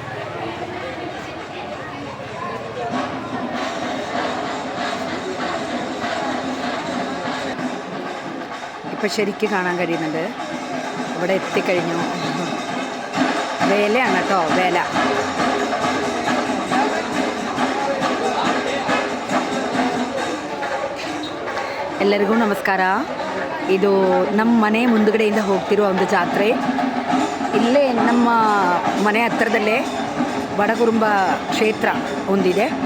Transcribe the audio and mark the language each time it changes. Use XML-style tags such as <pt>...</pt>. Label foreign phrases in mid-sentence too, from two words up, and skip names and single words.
<ml>ഇപ്പം ശരിക്കും കാണാൻ കഴിയുന്നുണ്ട്. ഇവിടെ എത്തിക്കഴിഞ്ഞു. വേലയാണ് കേട്ടോ, വേല.</ml> <kn>ಎಲ್ಲರಿಗೂ ನಮಸ್ಕಾರ. ಇದು ನಮ್ಮ ಮನೆ ಮುಂದುಗಡೆಯಿಂದ ಹೋಗ್ತಿರೋ ಒಂದು ಜಾತ್ರೆ. ಇಲ್ಲೇ ನಮ್ಮ ಮನೆ ಹತ್ತಿರದಲ್ಲೇ ವಡಗುರುಂಬ ಕ್ಷೇತ್ರ ಒಂದಿದೆ.</kn>